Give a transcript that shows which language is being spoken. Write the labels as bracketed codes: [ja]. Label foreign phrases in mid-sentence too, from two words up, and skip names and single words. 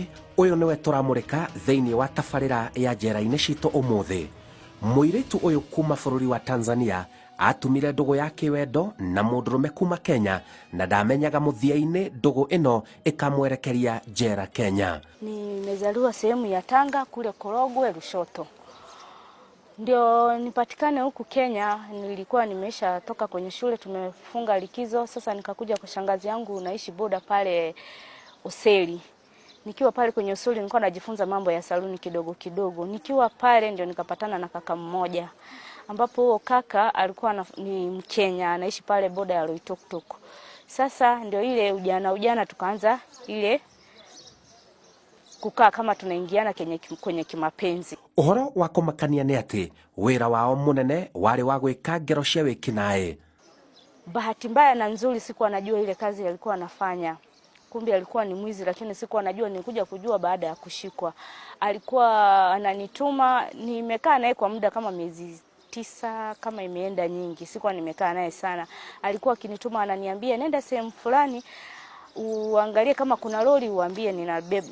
[ki] Uyu niwe turamurika thiini wa tabarira ya njera-ini citu umuthi. Muiritu uyu kuma bururi wa Tanzania atumire ndugu yake wendo na mundurume kuma Kenya, na ndamenyaga muthia-ini ndugu ino ikamwerekeria njera Kenya. [sw] Nimezaliwa sehemu ya Tanga kule Korogwe Lushoto. Ndio nipatikane huku Kenya, nilikuwa nimesha toka kwenye shule, tumefunga likizo. Sasa nikakuja kwa shangazi yangu, naishi boda pale Useli. Nikiwa pale kwenye Useli nilikuwa najifunza mambo ya saluni kidogo kidogo. Nikiwa pale ndio nikapatana na kaka mmoja, ambapo huo kaka alikuwa ni Mkenya, anaishi pale boda ya Loitoktok. Sasa ndio ile ujana tukaanza ile kukaa kama tunaingiana kwenye kimapenzi. [ki] Uhoro wa kumakania ni ati wira wao munene wari wa gwika ngero cia wikinae. [sw] Bahati mbaya na nzuri sikuwa najua ile kazi alikuwa anafanya. Kumbe alikuwa ni mwizi, lakini sikuwa najua, nilikuja kujua baada ya kushikwa. Alikuwa ananituma, nimekaa naye kwa muda kama miezi 9, kama imeenda nyingi. Sikuwa nimekaa naye sana. Alikuwa akinituma ananiambia nenda sehemu fulani uangalie kama kuna lori, uambie ninabeba.